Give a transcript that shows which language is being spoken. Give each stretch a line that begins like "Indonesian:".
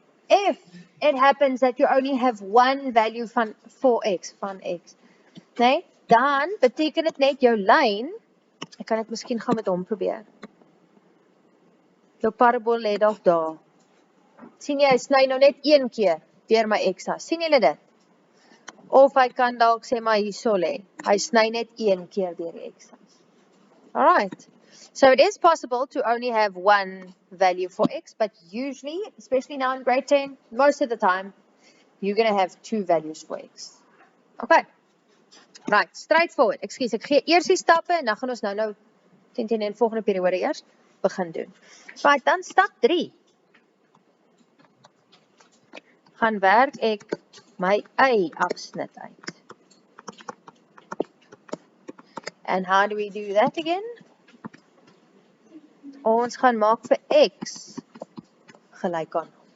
English: If it happens that you only have 1 value for x,
Afrikaans: nee, dan beteken dit net jou lyn, ek kan dit miskien gaan met hom probeer. Jou parabool lê dalk daar. Sien jy, hy sny nou net 1 keer deur my x-as. Sien julle dit? Of hy kan dalk sê maar hierso lê. Hy sny net 1 keer deur die x-as.
English: Alright. So it is possible to only have 1 value for x, but usually, especially now in grade 10, most of the time, you're going to have 2 values for x. Okay. Right, straightforward.
Afrikaans: Ekskuus, ek gee eers die stappe en dan gaan ons nou teen volgende periode eers begin doen. Right, dan stap 3. gaan werk ek my y-afsnit uit.
English: And how do we do that again?
Afrikaans: Ons gaan maak vir x gelyk aan.